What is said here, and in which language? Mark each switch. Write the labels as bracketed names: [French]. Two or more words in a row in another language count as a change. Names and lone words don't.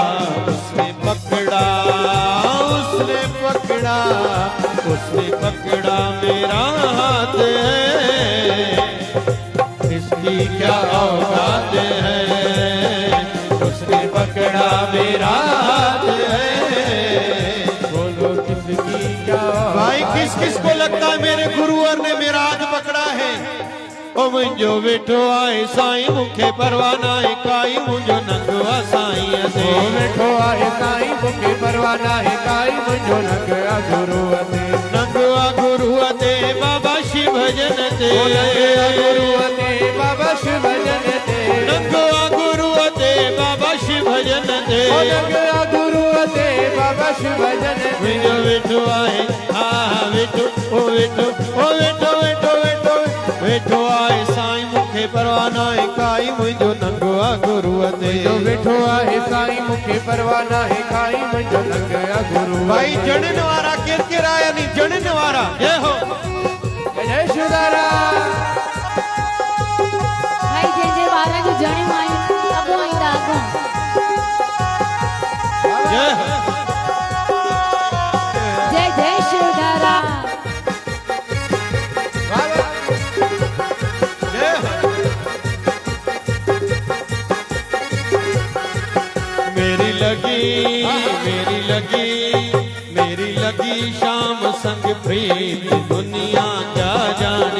[Hindi] उसने पकड़ा मेरा हाथ है, इसकी क्या औकात है। उसने पकड़ा मेरा हाथ है, बोलो किसकी क्या। भाई किस किस को लगता है मेरे गुरुवर ने मेरा हाथ पकड़ा है। [Sindhi] ओ मुंजो वेठो आए साईं मुखे परवाना है काई, मुंजो नंगवा साईं ओ ते। वेठो आए साईं मुखे परवाना है काई, मुंजो नंगवा गुरु ते। नंगवा गुरु ते बाबा शिव भजन ते। ओ नंगवा गुरु ते बाबा शिव भजन ते। नंगवा गुरु ते बाबा शिव भजन ते। ओ नंगवा गुरु ते बाबा शिव भजन ते। मुंजो वेठो आए वेठो ओ वेठो ओ वेठो वेठो वेठो वेठो आए साईं मुखे परवाना है काई, मुंजो नंगवा गुरु ते। जो वेठो आहे साईं मुखे परवाना है काई, मुंजो नंगवा गुरु। भाई जणन वारा केर आया नहीं, जणन वारा। [Hindi] जय हो जय शिवधारा। [Sindhi] भाई जय जय वारा जो जणे माई अगो आईंदा अगो। [Hindi] जय हो जय जय शिवधारा। जय हो। मेरी लगी शाम संग प्रीत, दुनिया क्या जाने।